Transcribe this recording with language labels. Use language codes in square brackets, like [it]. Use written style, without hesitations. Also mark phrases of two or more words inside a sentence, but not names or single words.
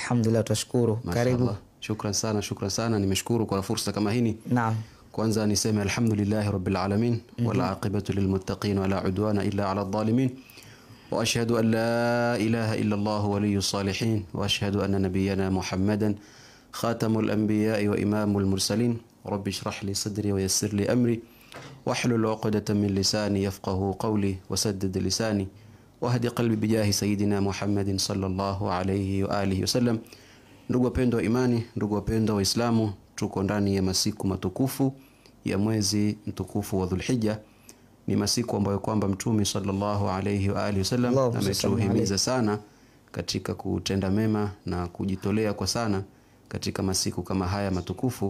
[sw] Alhamdulillah, tashukuru. Karibu. Shukran sana. Nimeshukuru kwa fursa kama hii. Naam. Kwanza niseme [ar] الحمد لله رب العالمين والعاقبة للمتقين ولا عدوان إلا على الظالمين. وأشهد أن لا إله إلا الله ولي الصالحين وأشهد أن نبينا محمدا خاتم الأنبياء وإمام المرسلين. رب اشرح لي صدري ويسر لي أمري واحلل عقدة من لساني يفقهوا قولي وسدد لساني واهد قلبي بجاه سيدنا محمد صلى الله عليه وآله وسلم. [sw] Ndugu wapendwa wa imani, ndugu wapendwa wa Islamu, tuko ndani ya masiku matukufu ya mwezi mtukufu wa Dhulhijja. Ni masiku ambayo kwamba Mtume [ar] صلى الله عليه وآله وسلم [sw] ametuhimiza sana katika kutenda mema na kujitolea kwa sana katika masiku kama haya matukufu.